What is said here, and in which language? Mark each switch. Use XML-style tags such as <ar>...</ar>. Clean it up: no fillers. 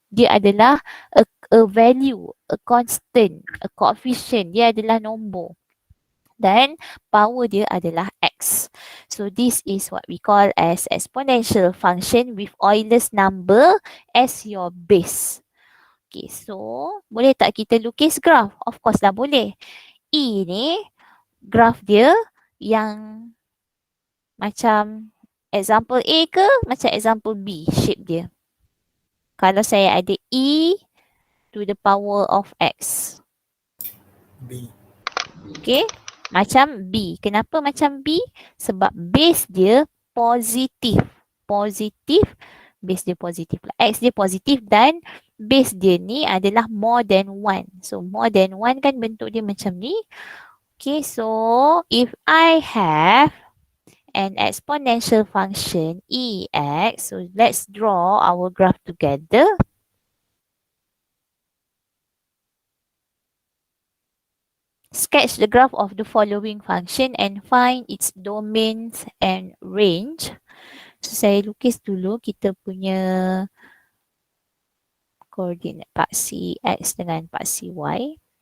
<ms>Dia adalah</ms> <en>a value, a constant, a coefficient.</en> <ms>Dia adalah nombor. Dan power dia adalah x.</ms> <en>So this is what we call as exponential function with Euler's number as your base.</en> <ms>Okay, so boleh tak kita lukis graph?</ms> <en>Of course</en> <ms>lah boleh. E ni graph dia yang macam example A ke macam example B shape dia. Kalau saya ada E to the power of x. B. Okay, macam B. Kenapa macam B? Sebab base dia positif. Positif, base dia positif lah. X dia positif dan base dia ni adalah</ms> <en>more than 1.</en> <ms>So,</ms> <en>more than 1</en> <ms>kan bentuk dia macam ni.</ms> <en>Okay, so if I have an exponential function EX, so let's draw our graph together. Sketch the graph of the following function and find its domains and range.</en> <ms>So, saya lukis dulu kita punya koordinat paksi X dengan paksi Y.</ms>